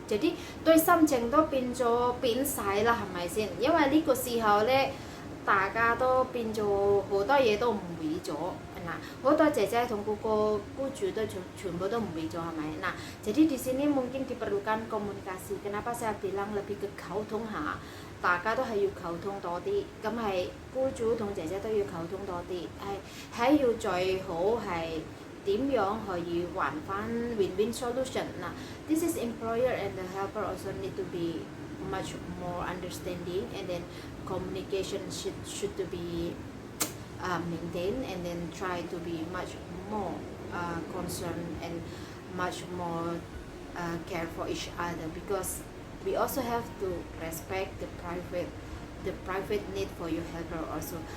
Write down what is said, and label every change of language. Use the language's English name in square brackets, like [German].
[Cantonese] Jadi 對心情都變咗扁晒啦，係咪先？因為呢個時候呢，大家都變咗好多嘢都唔會咗。 Nah, 好多姐姐同嗰個雇主都全部都唔會咗，係咪？ [Indonesian] Nah, jadi di sini mungkin diperlukan komunikasi. Kenapa saya bilang lebih ke [Cantonese] 溝通下？大家都係要溝通多啲，咁係雇主同姐姐都要溝通多啲，係要最好係點樣可以還翻 win-win solution. [English] Nah, this is employer and the helper also need to be much more understanding, and then communication should to be maintained, and then try to be much more concerned and much more care for each other, because we also have to respect the private need for your helper also.